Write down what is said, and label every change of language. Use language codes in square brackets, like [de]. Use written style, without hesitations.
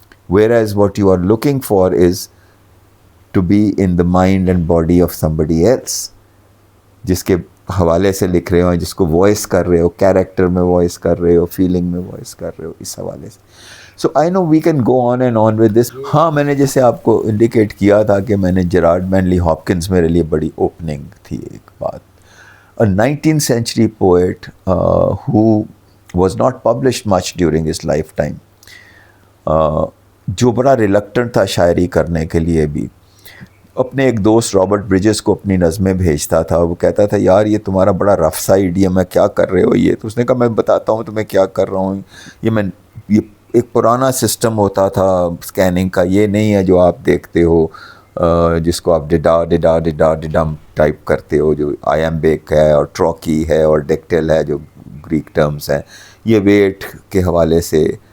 [en] whereas what you are looking for is to be in the mind and body of somebody else, [hi] जिसके हवाले से लिख रहे हो, जिसको वॉइस कर रहे हो, कैरेक्टर में वॉइस कर रहे हो, फीलिंग में वॉइस कर रहे हो, इस हवाले से. [en] So I know we can go on and on with this. [hi] हाँ, मैंने जैसे आपको इंडिकेट किया था कि मैंने जेरार्ड मैनली हॉपकिंस मेरे लिए बड़ी ओपनिंग थी. एक बात, [en] a 19th century poet who was not published much during his lifetime, [hi] जो बड़ा रिलक्टेंट था शायरी करने के लिए भी. अपने एक दोस्त रॉबर्ट ब्रिजेस को अपनी नज़में भेजता था. वो कहता था यार ये तुम्हारा बड़ा रफ सा इडियम है, क्या कर रहे हो ये. तो उसने कहा मैं बताता हूँ तुम्हें क्या कर रहा हूँ. ये एक पुराना सिस्टम होता था स्कैनिंग का, ये नहीं है जो आप देखते हो जिसको आप डिडम टाइप करते हो, जो आयम्बिक है और ट्रॉकी है और डेक्टेल है जो ग्रीक टर्म्स हैं. ये वेट के हवाले से